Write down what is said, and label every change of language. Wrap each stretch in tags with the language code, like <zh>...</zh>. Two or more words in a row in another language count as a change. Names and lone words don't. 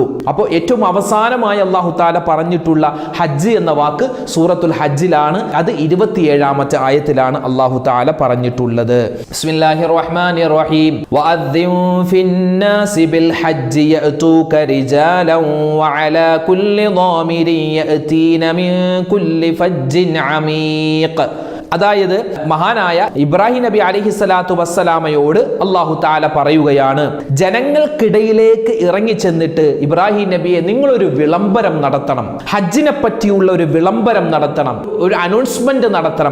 <ml>അപ്പോൾ ഏറ്റവും അവസാനമായി</ml> <ar>الله تعالى</ar> <ml>പറഞ്ഞിട്ടുള്ള ഹജ്ജ് എന്ന വാക്ക് സൂറത്തുൽ ഹജ്ജിലാണ്. അത് 27ാമത്തെ ആയത്തിലാണ്</ml> <ar>الله تعالى</ar> <ml>പറഞ്ഞിട്ടുള്ളത്.</ml> <ar>بسم الله الرحمن الرحيم وأذن في الناس بالحج يأتوك رجالا وعلى كل ضامر يأتين من كل فج عميق.</ar> <ml>അതായത് മഹാനായ ഇബ്രാഹിം നബി</ml> <ar>عليه الصلاة والسلام الله تعالى</ar> <ml>പറയുകയാണ്, ജനങ്ങൾക്കിടയിലേക്ക് ഇറങ്ങി ചെന്നിട്ട് ഇബ്രാഹിം നബിയെ നിങ്ങളൊരു വിളംബരം നടത്തണം, ഹജ്ജിനെ പറ്റിയുള്ള ഒരു വിളംബരം നടത്തണം, ഒരു അനൗൺസ്മെന്റ് നടത്തണം.</ml>